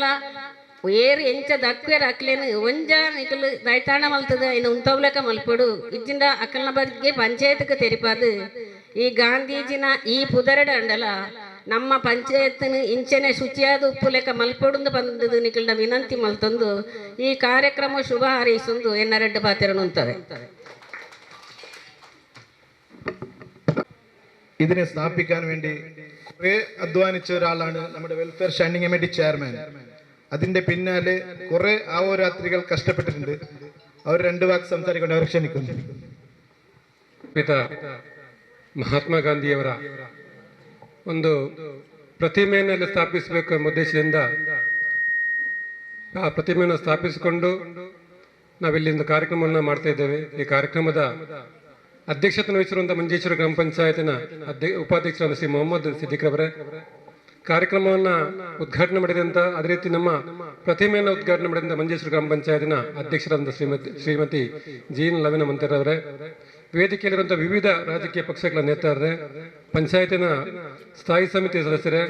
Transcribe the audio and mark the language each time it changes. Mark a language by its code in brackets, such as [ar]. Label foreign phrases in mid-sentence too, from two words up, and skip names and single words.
[tcy] ಏರು ಎಂಚ ದಕ್ವೇರ್ ಅಕ್ಲೇನು ಒಂಜ ನಿಕ್ಲು ದೈತಾಣ ಮಲ್ತದ ಇನ್ನು ಉಂತವ್ಲಕ ಮಲ್ಪಡು ಇಜ್ಜಿಂದ ಅಕ್ಕಲ್ನ ಬಗ್ಗೆ ಪಂಚಾಯತ್ಗೆ ತೆರಿಪಾದು ಈ ಗಾಂಧೀಜಿನ ಈ ಪುದರಡ ಅಂಡಲ ನಮ್ಮ ಪಂಚಾಯತ್ನ ಇಂಚನೆ ಶುಚಿಯಾದ ಉಪ್ಪು ಲೆಕ್ಕ ಮಲ್ಪೊಡು ಬಂದದು ನಿಕ್ಲನ ವಿನಂತಿ ಮಲ್ತಂದು ಈ ಕಾರ್ಯಕ್ರಮ ಶುಭ ಹಾರೈಸೊಂದು ಎನ್ನರೆಡ್ಡು ಪಾತ್ರನು ಅಂತವೆ. [ml] ഇതിനെ സ്ഥാപിക്കാൻ വേണ്ടി കുറെ അധ്വാനിച്ച ഒരാളാണ് നമ്മുടെ വെൽഫെയർ സ്റ്റാൻഡിംഗ് കമ്മിറ്റി ചെയർമാൻ. അതിന്റെ പിന്നാലെ കുറെ ആവോരാത്രികൾ കഷ്ടപ്പെട്ടിട്ടുണ്ട്. അവർ 2 വാക്ക് സംസാരിക്കൊണ്ട് അവർ ക്ഷണിക്കുന്നു. [kn] ಪಿತಾ ಮಹಾತ್ಮ ಗಾಂಧಿಯವರ ಒಂದು ಪ್ರತಿಮೆಯನ್ನು ಸ್ಥಾಪಿಸಬೇಕು ಎಂಬ ಉದ್ದೇಶದಿಂದ ಆ ಪ್ರತಿಮೆಯನ್ನು ಸ್ಥಾಪಿಸಿಕೊಂಡು ನಾವಿಲ್ಲಿಂದ ಕಾರ್ಯಕ್ರಮವನ್ನು ಮಾಡ್ತಾ ಇದ್ದೇವೆ. ಈ ಕಾರ್ಯಕ್ರಮದ ಅಧ್ಯಕ್ಷತೆ ವಹಿಸಿರುವಂತಹ ಮಂಜೇಶ್ವರ ಗ್ರಾಮ ಪಂಚಾಯತಿನ ಉಪಾಧ್ಯಕ್ಷರಾದ ಶ್ರೀ ಮೊಹಮ್ಮದ್ ಸಿದ್ದಿಕ್ರವರೇ, ಕಾರ್ಯಕ್ರಮವನ್ನು ಉದ್ಘಾಟನೆ ಮಾಡಿದಂಥ ಅದೇ ರೀತಿ ನಮ್ಮ ಪ್ರತಿಮೆಯನ್ನು ಉದ್ಘಾಟನೆ ಮಾಡಿದಂಥ ಮಂಜೇಶ್ವರ ಗ್ರಾಮ ಪಂಚಾಯತಿನ ಅಧ್ಯಕ್ಷರಾದ ಶ್ರೀಮತಿ ಜೀನ್ ಲವಿನ ಮಂತರವರೇ, ವೇದಿಕೆಯಲ್ಲಿರುವಂಥ ವಿವಿಧ ರಾಜಕೀಯ ಪಕ್ಷಗಳ ನೇತಾರರೇ, ಪಂಚಾಯತಿನ ಸ್ಥಾಯಿ ಸಮಿತಿ ಸದಸ್ಯರೇ,